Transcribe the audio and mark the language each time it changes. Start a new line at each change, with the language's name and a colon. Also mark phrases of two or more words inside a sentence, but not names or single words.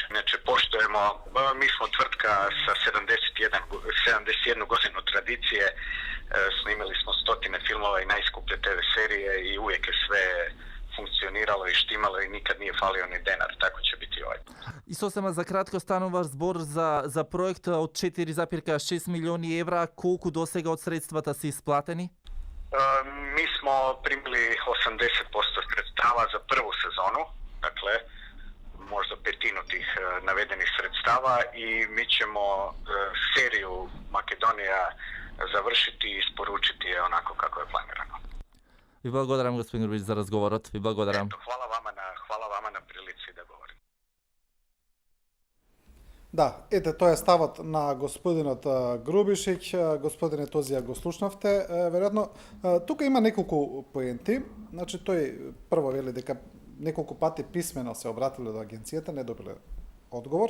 Croatian: Inače, poštujemo, mi smo tvrtka sa 71 godinu tradicije, snimili smo stotine filmova i najskuplje TV serije i uvijek je funkcioniralo i štimalo i nikad nije falio ni denar, tako će biti ovaj.
Macedonian: И сосема за кратко станува збор за проект од 4,6 милиони евра, колку досега од средствата се исплатени?
Croatian: Mi smo primili 80% sredstava za prvu sezonu, dakle možda petinu tih navedenih sredstava i mi ćemo seriju Makedonija završiti i isporučiti je onako kako je planirano.
Macedonian: Ви благодарам, господин Грубич, за разговорот. Ви благодарам.
Croatian: Eto, hvala vama na prilici da govorim.
Macedonian: Да, ете, тоа е ставот на господинот Грубишиќ. Господине Тозија, го слушнавте. Веројатно, тука има неколку поенти. Значи, тој прво вели дека неколку пати писмено се обратиле до агенцијата, не добиле одговор.